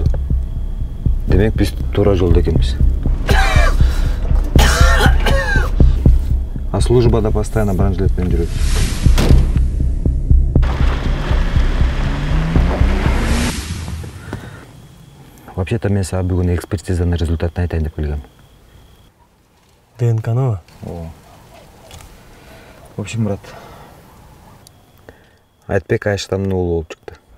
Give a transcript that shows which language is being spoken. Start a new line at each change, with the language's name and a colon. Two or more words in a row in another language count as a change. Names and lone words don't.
Kazakh: Демек біз тура жолда екенбіз. А службада постоянно бранжлетпен жүреді. Вообще-то мен саған бүгін экспертизаның результатын айтайын деп келгем. ДНК-ны?
Russian: В общем, брат,
Kazakh: Айтбек Айштамның ұлы болып шықты.